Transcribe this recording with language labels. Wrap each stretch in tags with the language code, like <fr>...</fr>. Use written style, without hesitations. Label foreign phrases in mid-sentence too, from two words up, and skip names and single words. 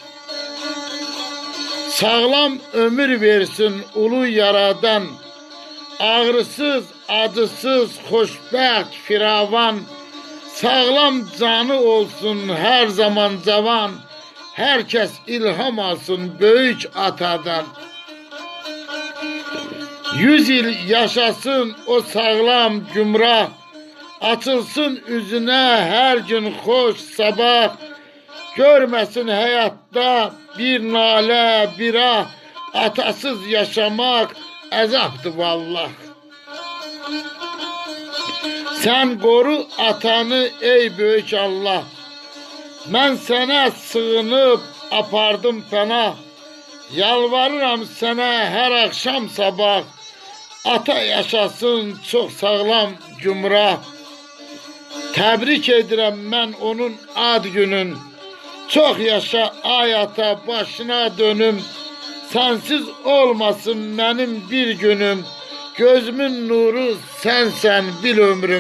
<az>Sağlam ömür versin ulu yaradan, ağrısız, acısız, xoşbəxt, firavan, sağlam canı olsun her zaman cavan, herkes ilham alsın böyük atadan. 100 il yaşasın o sağlam gümrah,</az> <tr>açılsın üzüne her gün hoş sabah, görmesin hayatta bir nale bir ah, atasız yaşamak azaptı vallah. Sen koru atanı ey büyük Allah, ben sana sığınıp apardım fena, yalvarıram sana her akşam sabah, ata yaşasın çok sağlam gümrah.</tr> <az>Təbrik edirəm mən onun ad günün, çok yaşa ay ata başına dönüm, sensiz olmasın benim bir günüm, gözümün nuru sensen bil ömrüm.</az>